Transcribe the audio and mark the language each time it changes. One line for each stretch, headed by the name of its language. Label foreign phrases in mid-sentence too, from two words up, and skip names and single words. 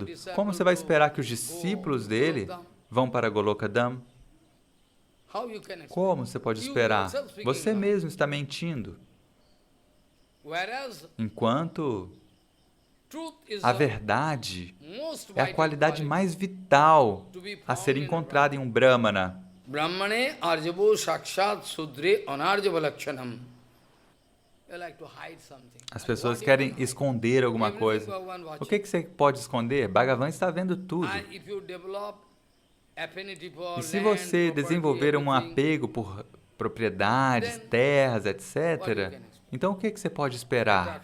Portuguese: Como você vai esperar que os discípulos dele vão para Golokadam? Como você pode esperar? Você mesmo está mentindo. Enquanto a verdade é a qualidade mais vital a ser encontrada em um Brahmana.
Sanskrit: Brahmane arjabo sakshat sudre anarjava lakshanam.
Portuguese: As pessoas querem esconder alguma coisa. O que você pode esconder? Bhagavan está vendo tudo. E se você desenvolver um apego por propriedades, terras, etc., então o que você pode esperar?